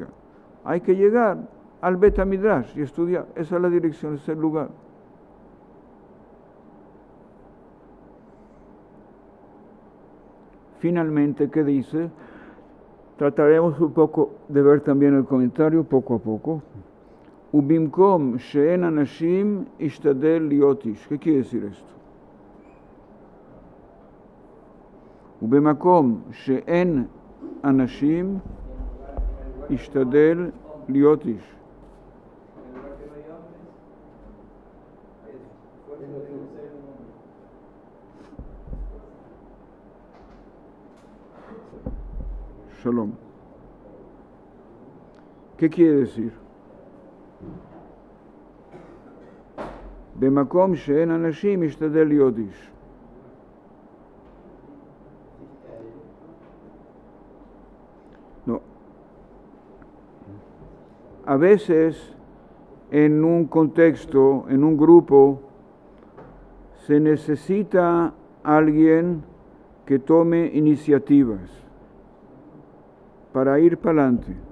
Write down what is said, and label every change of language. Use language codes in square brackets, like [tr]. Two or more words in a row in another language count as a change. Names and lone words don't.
[es] Hay que llegar al Bet HaMidrash y estudiar. Esa es la dirección, ese es el lugar. Finalmente, ¿qué dice? Trataremos un poco de ver también el comentario poco a poco. [he] ובמקום שאין אנשים השתדל להיות איש. [es] ¿Qué quiere decir esto? [he] ובמקום שאין אנשים השתדל להיות איש. [es] Shalom. ¿Qué quiere decir? [he] במקום שאין אנשים השתדל להיות איש. [es] No. A veces, en un contexto, en un grupo, se necesita alguien que tome iniciativas para ir para adelante.